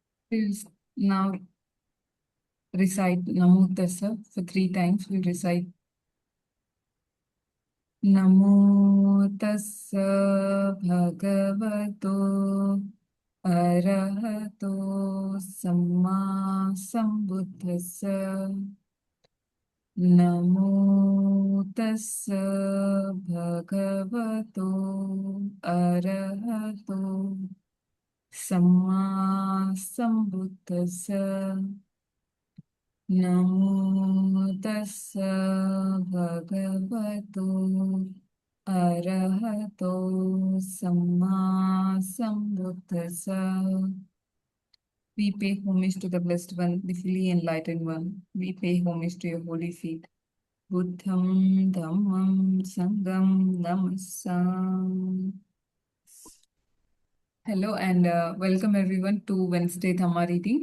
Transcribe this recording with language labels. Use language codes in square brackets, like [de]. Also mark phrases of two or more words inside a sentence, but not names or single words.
[en] We'll now recite [pi] Namo Tassa [en] for 3 times. We'll recite [pi] Namo Tassa Bhagavato Arahato Samma Sambuddhassa. Namo Tassa Bhagavato Arahato Samma Sambuddhassa. Namo Tassa Bhagavato Arahato Samma Sambuddhassa. [en] We pay homage to the Blessed One, the fully enlightened One. We pay homage to your holy feet. [pi] Buddham Dhammam Sangham Namassam. [en] Hello and welcome everyone to Wednesday Dhamma reading.